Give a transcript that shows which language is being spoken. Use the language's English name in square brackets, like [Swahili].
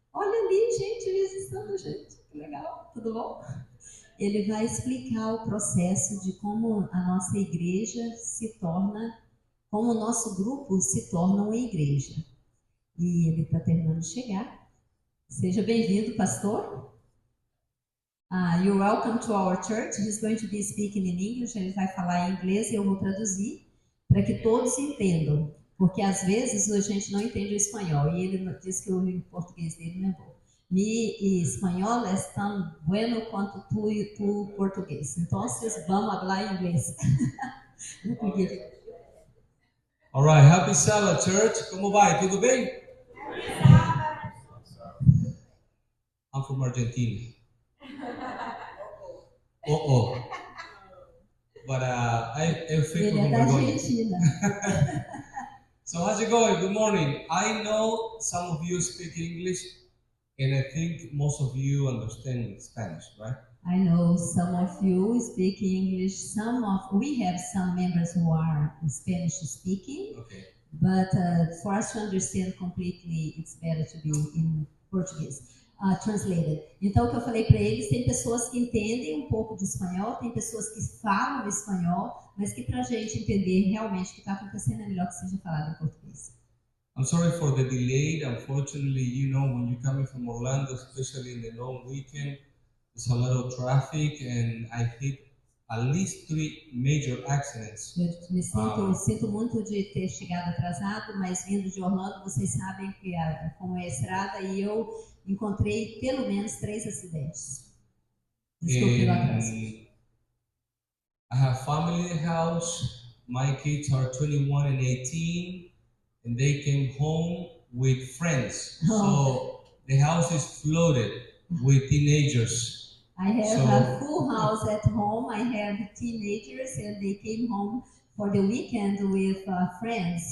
[Portuguese] Olha ali, gente, visitando, gente, que legal, tudo bom? Ele vai explicar o processo de como a nossa igreja se torna, como o nosso grupo se torna uma igreja. E ele está terminando de chegar. Seja bem-vindo, pastor. [English] You're welcome to our church. He's going to be speaking in English. [Portuguese] Ele vai falar em inglês e eu vou traduzir para que todos entendam. Porque às vezes a gente não entende o espanhol. E ele disse que o português dele não é bom. [Spanish] Mi [Portuguese] espanhol é tão [Spanish] bueno [Portuguese] quanto tu português. Então, vamos falar inglês. [English] All right, happy Sabbath, church. [Portuguese] Como vai? Tudo bem? [English] I'm from Argentina. But [Portuguese] eu fico com vergonha. [English] So how's it going? Good morning. I know some of you speak English, and I think most of you understand Spanish, right? I know some of you speak English. We have some members who are Spanish speaking. Okay. But for us to understand completely, it's better to be in Portuguese. Translated. [Portuguese] Então, o que eu falei para eles, tem pessoas que entendem um pouco de espanhol, tem pessoas que falam espanhol, mas que para a gente entender realmente o que está acontecendo é melhor que seja falado em português. [English] I'm sorry for the delay. Unfortunately, you know, when you're coming from Orlando, especially in the long weekend, there's a lot of traffic, and I hit at least 3 major accidents. [Portuguese] Eu sinto muito de ter chegado atrasado, mas vindo de Orlando, vocês sabem que como é a estrada, e eu encontrei pelo menos 3 acidentes. Desculpe pelo atraso. [English] I have family in the house. My kids are 21 and 18, and they came home with friends. So the house is flooded with teenagers. I have a full house at home. I have teenagers, and they came home for the weekend with friends.